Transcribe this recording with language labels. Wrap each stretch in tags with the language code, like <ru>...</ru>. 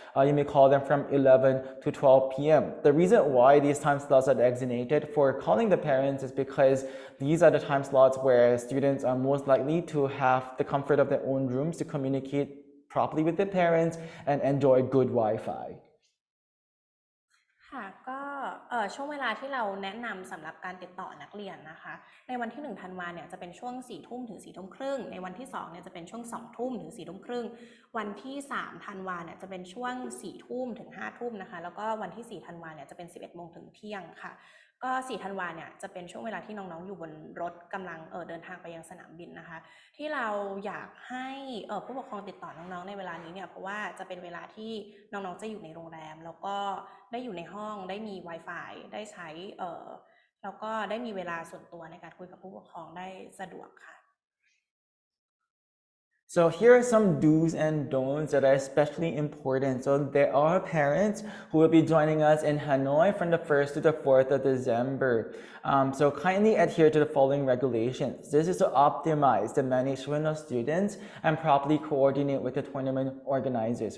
<en>You may call them from 11 to 12 p.m. The reason why these time slots are designated for calling the parents is because these are the time slots where students are most likely to have the comfort of their own rooms to communicate properly with their parents and enjoy good Wi-Fi.</en> <th>ค่ะก็ช่วงเวลาที่เราแนะนำสำหรับการติดต่อนักเรียนนะคะในวันที่1ธันวาเนี่ยจะเป็นช่วง4 ทุ่มถึง4 ทุ่มครึ่งในวันที่2เนี่ยจะเป็นช่วง2 ทุ่มถึง4 ทุ่มครึ่งวันที่3ธันวาเนี่ยจะเป็นช่วง4 ทุ่มถึง5 ทุ่มนะคะแล้วก็วันที่4ธันวาเนี่ยจะเป็น11 โมงถึงเที่ยงค่ะก็4ธันวาเนี่ยจะเป็นช่วงเวลาที่น้องๆอยู่บนรถกำลังเดินทางไปยังสนามบินนะคะที่เราอยากให้ ผู้ปกครองติดต่อน้องๆในเวลานี้เนี่ยเพราะว่าจะเป็นเวลาที่น้องๆจะอยู่ในโรงแรมแล้วก็ได้อยู่ในห้องได้มี Wi-Fi ได้ใช้แล้วก็ได้มีเวลาส่วนตัวในการคุยกับผู้ปกครองได้สะดวกค่ะ</th> <en>So here are some do's and don'ts that are especially important. So there are parents who will be joining us in Hanoi from the 1st to the 4th of December. So kindly adhere to the following regulations. This is to optimize the management of students and properly coordinate with the tournament organizers.</en>